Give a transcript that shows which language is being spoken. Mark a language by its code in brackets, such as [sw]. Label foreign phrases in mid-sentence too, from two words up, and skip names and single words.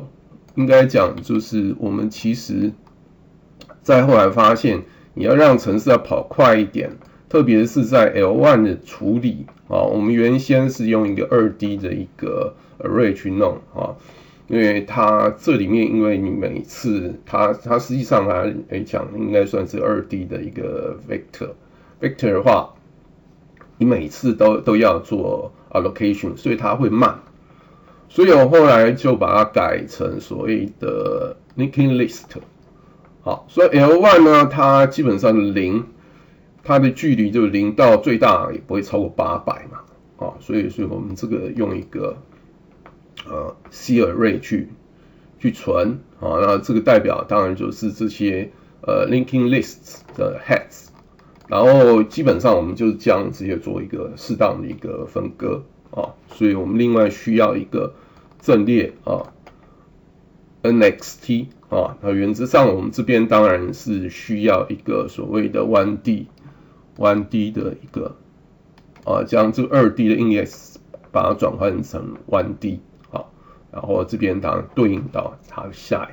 [zh] 應該講就是我們其實在後來發現，你要讓程式要跑快一點，特別是在 L1 的處理啊，我們原先是用一個2D 的一個 array 去弄啊，因為它這裡面因為你每次它實際上來講應該算是2D 的一個 vector 的話，你每次都要做 allocation， 所以它會慢。所以我後來就把它改成所謂的 [en] linked list。 [zh] 好，所以 L1 呢，它基本上0，它的距離就0到最大也不會超過800嘛。所以我們這個用一個 [en] C array [zh] 去存啊，那這個代表當然就是這些 [en] linking lists [zh] 的 heads，然後基本上我們就這樣直接做一個適當的一個分割啊，所以我們另外需要一個陣列啊 NXT 啊，那原則上我們這邊當然是需要一個所謂的 1D 的一個將這個 2D 的 index 把它轉換成 1D 好，然後這邊當然對應到它下